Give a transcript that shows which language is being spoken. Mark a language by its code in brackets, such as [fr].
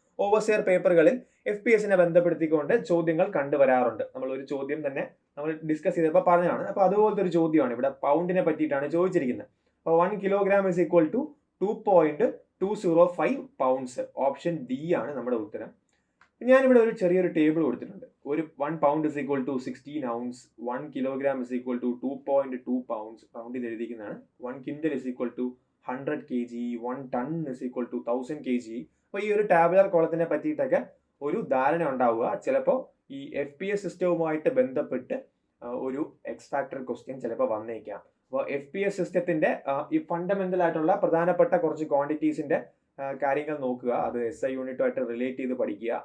[ml] Overseer പേപ്പറുകളിൽ FPS-നെ ബന്ധപ്പെടുത്തിക്കൊണ്ട് ചോദ്യങ്ങൾ കണ്ടുവരാറുണ്ട്. നമ്മൾ ഒരു ചോദ്യം തന്നെ നമ്മൾ ഡിസ്കസ് ചെയ്തപ്പോൾ പറഞ്ഞതാണ്. അപ്പോൾ അതുപോലത്തെ ഒരു ചോദ്യമാണ് ഇവിടെ പൗണ്ടിനെ പറ്റിയിട്ടാണ് ചോദിച്ചിരിക്കുന്നത്. [en] അപ്പോൾ 1 kilogram is equal to 2.205 pounds. [ml] Option D ആണ് നമ്മുടെ ഉത്തരം. ഞാനിവിടെ ഒരു ചെറിയൊരു ടേബിൾ കൊടുത്തിട്ടുണ്ട്. [en] ഒരു 1 pound is equal to 16 ounce, 1 kilogram is equal to 2.2 pounds, [ml] റൗണ്ടിൽ എഴുതിയിരിക്കുന്നതാണ്. [en] 1 quintal is equal to 100 kg, 1 ton is equal to 1000 kg. [ml] അപ്പോൾ ഈ ഒരു ടാബുലർ കോളത്തിനെ പറ്റിയിട്ടൊക്കെ ഒരു ധാരണ ഉണ്ടാവുക. ചിലപ്പോൾ ഈ FPS സിസ്റ്റവുമായിട്ട് ബന്ധപ്പെട്ട് ഒരു എക്സ് ഫാക്ടർ ക്വസ്റ്റ്യൻ ചിലപ്പോൾ വന്നേക്കാം. അപ്പോൾ FPS സിസ്റ്റത്തിന്റെ ഈ ഫണ്ടമെന്റൽ ആയിട്ടുള്ള പ്രധാനപ്പെട്ട കുറച്ച് ക്വാണ്ടിറ്റീസിന്റെ കാര്യങ്ങൾ നോക്കുക, അത് SI യൂണിറ്റുമായിട്ട് റിലേറ്റ് ചെയ്ത് പഠിക്കുക.